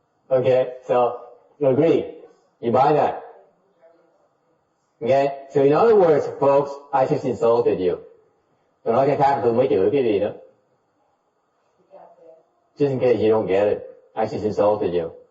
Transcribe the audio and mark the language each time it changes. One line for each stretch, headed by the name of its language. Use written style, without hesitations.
English: Okay, so you agree. You buy that. Okay, so in other words, folks, I just insulted you.
Vietnamese: Tôi nói cái khác tôi mới chửi cái gì đó.
English: Just in case you don't get it, I just insulted you.